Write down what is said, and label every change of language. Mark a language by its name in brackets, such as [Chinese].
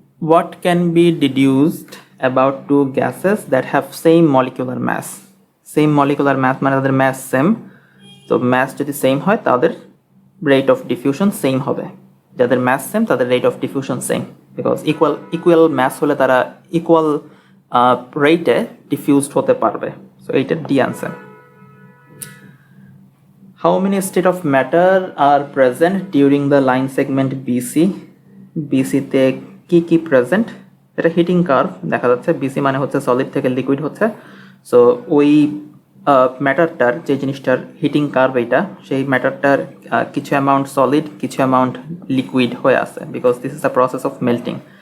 [English] What can be deduced about two gases that have same molecular mass? Same molecular mass [Bangla] মানে তাদের mass same, তো mass যদি same হয় তাদের rate of diffusion same হবে। যাদের mass সেম তাদের rate of diffusion same, because equal mass হলে তারা ইকুয়াল রেটে ডিফিউজড হতে পারবে। সো এইটা D answer. [English] How many state of matter are present during the line segment BC? [Bangla] BC তে কি কি প্রেজেন্ট, এটা হিটিং কার্ভ দেখা যাচ্ছে। BC মানে হচ্ছে সলিড থেকে লিকুইড হচ্ছে। সো ওই ম্যাটারটার, যে জিনিসটার হিটিং কার্ভ এইটা, সেই ম্যাটারটার কিছু অ্যামাউন্ট সলিড, কিছু অ্যামাউন্ট লিকুইড হয়ে আছে, [English] Because this is the process of melting.